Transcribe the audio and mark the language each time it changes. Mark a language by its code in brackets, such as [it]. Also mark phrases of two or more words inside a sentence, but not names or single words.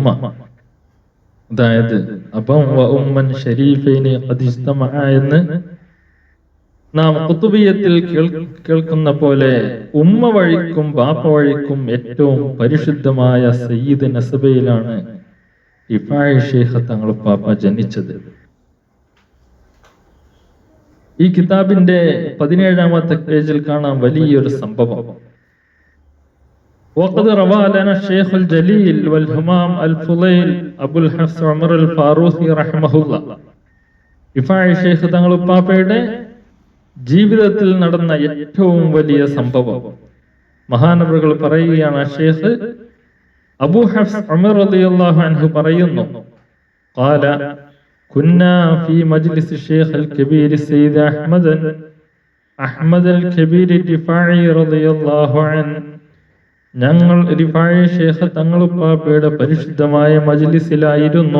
[ml] അതായത് അപ്പം [ar] وأم شريفين قد اجتمع [ml] എന്ന് നാം ഖുതുബിയത്തിൽ കേൾക്കുന്ന പോലെ ഉമ്മ വഴിക്കും ബാപ്പ വഴിക്കും ഏറ്റവും പരിശുദ്ധമായ സയ്യിദ് നസബയിലാണ് റിഫായി ശൈഖ് തങ്ങൾ ഉപ്പാപ്പ ജനിച്ചത്. ഈ കിതാബിന്റെ 17ാമത്തെ പേജിൽ കാണാം വലിയൊരു സംഭവം. [ar] وقد روى لنا الشيخ الجليل والهمام الفضيل أبو الحفص عمر الفاروقي رحمه الله. [ml] റിഫായി ശൈഖ് തങ്ങൾ ഉപ്പാപ്പയുടെ ജീവിതത്തിൽ നടന്ന ഏറ്റവും വലിയ സംഭവം മഹാനവറുകൾ പറയുകയാണ്. ഷെയ്ഖ് അബൂ ഹഫ്സ് ഉമർ [ar] رضي الله عنه [ml] പറയുന്നു, [ar] قال كنا في مجلس الشيخ الكبير السيد أحمد الكبير الرفاعي رضي الله عنه, [ml] ഞങ്ങൾ റിഫായി ശൈഖ് തങ്ങൾ ഉപ്പാപ്പയുടെ പരിശുദ്ധമായ മജ്ലിസിലായിരുന്നു.